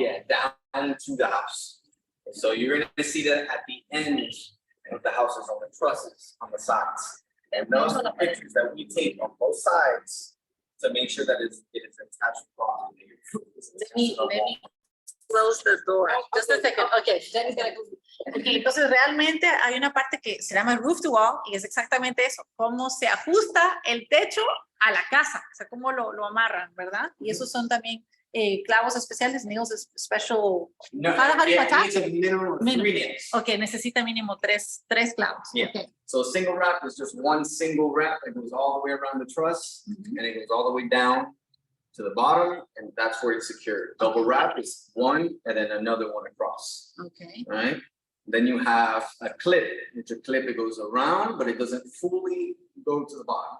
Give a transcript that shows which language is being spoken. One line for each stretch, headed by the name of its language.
English: yeah, down to the house. So you're gonna see that at the end of the houses on the trusses, on the sides. And those are the pictures that we take on both sides to make sure that it is attached properly. Let me close the door. Just a second. Okay, Jenny's gonna go.
Spanish: Okay, entonces realmente hay una parte que se llama roof to wall y es exactamente eso, cómo se ajusta el techo a la casa, o sea, cómo lo amarran, ¿verdad? Y esos son también clavos especiales,
English: nails special. No, How do you yeah, attach it needs a minimum of 3 Minimum. nails.
Spanish: Ok, necesita mínimo tres clavos.
English: Yeah. Okay. So a single wrap is just one single wrap that goes all the way around the truss and it goes all the way down to the bottom and that's where it's secured. Double wrap is one and then another one across, Okay. right? Then you have a clip, which a clip it goes around, but it doesn't fully go to the bottom.